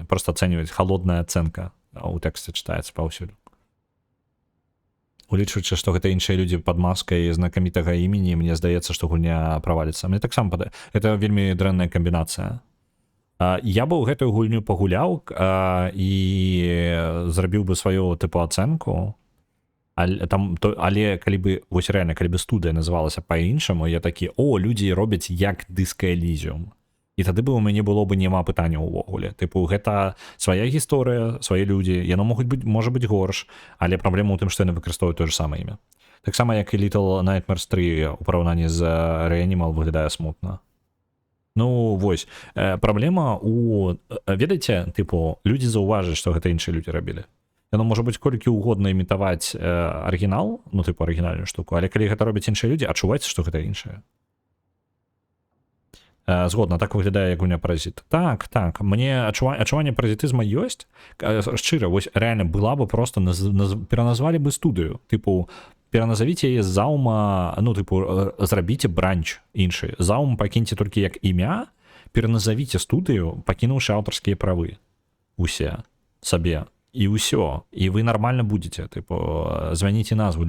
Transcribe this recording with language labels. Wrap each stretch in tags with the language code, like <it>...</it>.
<uk>Просто оцінюють, холодна оцінка у тексті читається повсюду.</uk> <be>Улічваючи, што гэта іншыя людзі пад маскай знакамітага імені, мне здаецца, што гульня праваліцца. Мне таксама гэта вельмі дрэнная камбінацыя. Я бы ў гэтую гульню пагуляў і зрабіў бы сваю тыпу ацэнку, але калі бы, вось рэальна, калі бы студыя называлася па-іншаму, я такі, людзі робяць як Disco Elysium. І тады бы у мяне было бы няма пытання ўвогуле. Тыпу, гэта свая гісторыя, свае людзі, яно можа быць горш, але праблема ў тым, што яны выкарыстоўваюць тое ж самае імя. Таксама, як і Little Nightmares 3 у параўнанні з Reanimal выглядае смутна. Ну, вось, праблема у... Ведаеце, тыпу, людзі заўважаць, што гэта іншыя людзі рабілі. Яно можа быць колькі угодна імітаваць арыгінал, ну, тыпу, арыгінальную штуку, але калі гэта робяць іншыя людзі, адчуваецца, што гэта іншае. Згодна, так выглядае, як гульня Паразіт. Так, мне адчуванне паразітызма ёсць. Шчыра, вось рэальна была бы просто, пераназвалі бы студыю. Тыпу, пераназавіце яе Заума, ну, тыпу, зрабіце бранч іншы. Заум пакіньце толькі як імя, пераназавіце студыю, пакінуўшы аўтарскія правы. Усе. Сабе. І ўсё. І вы нармальна будзеце. Тыпу, змяніце назву.</be>